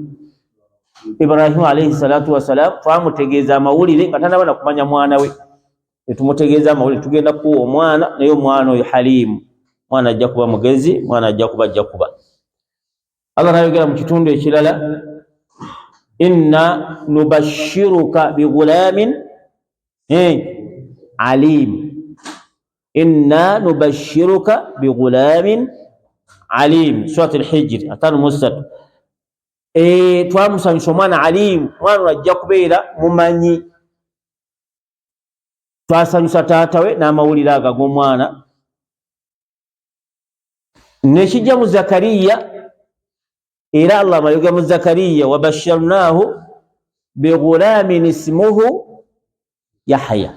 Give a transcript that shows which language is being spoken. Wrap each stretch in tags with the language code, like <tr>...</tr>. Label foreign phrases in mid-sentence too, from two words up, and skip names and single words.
<lg>Ibrahimu</lg> <ar>عليه الصلاة والسلام,</ar> <lg>twamutegeeza amawulire nga tanaba na kumanya mwana we, netumutegeeza amawulire, tugenda kuwa omwana, naye omwana oyo halimu, mwana ajja kuba mugezi, mwana ajja kuba. Allah nayogera mu kitundu ekirala,</lg> <ar>إنا نبشرك بغلام عليم إنا نبشرك بغلام عليم, surat al-Hijr 5:3.</ar> <lg>Twamusanyusa omwana alim, mwana ajja kubeera mumanyi. Twasanyusa taata we n'amawulire ago ag'omwana. Nekijja mu Zakariya, era Allah amayogera mu Zakariya,</lg> <ar>وبشرناه بغلام اسمه يحيى.</ar>